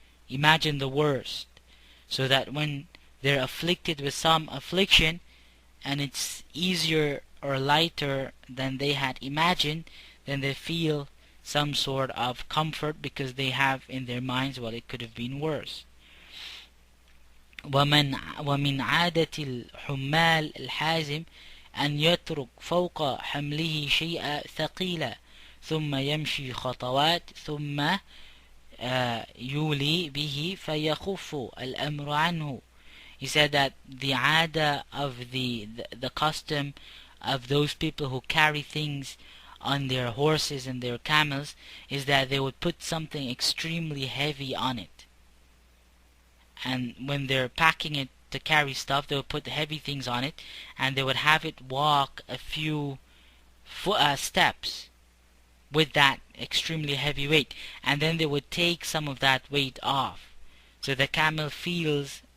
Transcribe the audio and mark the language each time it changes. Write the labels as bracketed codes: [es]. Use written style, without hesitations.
[en] Imagine the worst, so that when they're afflicted with some affliction and it's easier or lighter than they had imagined, then they feel some sort of comfort because they have in their minds, well, it could have been worse. [ar] ومن عادة الحمال الحازم أن يترك فوق حمله شيئا ثقيلا ثم يمشي خطوات ثم يولي به فيخف الأمر عنه. [en] He said that the ada of the custom of those people who carry things on their horses and their camels is that they would put something extremely heavy on it. And when they're packing it to carry stuff, they would put heavy things on it, and they would have it walk a few steps with that extremely heavy weight, and then they would take some of that weight off. So the camel feels